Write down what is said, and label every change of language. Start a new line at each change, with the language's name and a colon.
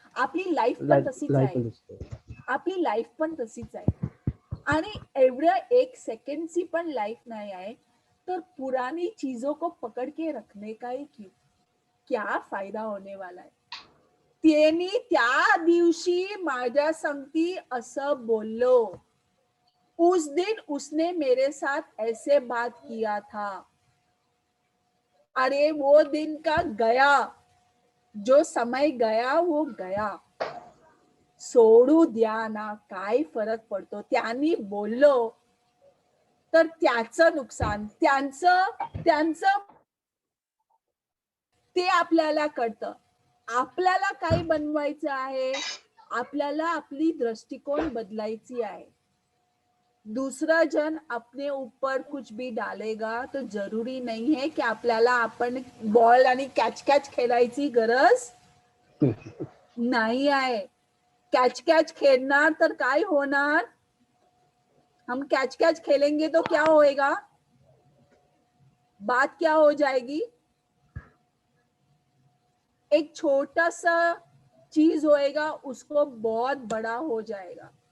Marathi: आपली लाईफ पण तशीच आहे. आपली लाईफ पण तशीच आहे. आणि एवढ्या एक सेकंडची पण लाईफ नाही आहे, तर
Hindi: पुरानी चीजों को पकड़ के रखने का ही क्या फायदा होने वाला है?
Marathi: त्यांनी त्या दिवशी माझ्या संगती असं बोललो.
Hindi: उस दिन उसने मेरे साथ ऐसे बात किया था. अरे वो दिन का गया, जो समय गया वो गया.
Marathi: सोडू द्या ना, काय फरक पडतो? त्यांनी बोललो तर त्याचं नुकसान, त्यांचं ते आपल्याला कळतं. आपल्याला काय बनवायचं आहे? आपल्याला आपली दृष्टिकोन बदलायची आहे.
Hindi: दूसरा जन अपने ऊपर कुछ भी डालेगा तो जरूरी नहीं है कि
Marathi: आपल्याला आपण बॉल आणि कॅच खेळायची गरज नाही आहे.
Hindi: कैच खेलना
Marathi: तर काय होणार?
Hindi: हम कैच खेलेंगे तो क्या होएगा? बात क्या हो जाएगी? एक छोटा सा चीज होएगा, उसको बहुत बड़ा हो जाएगा.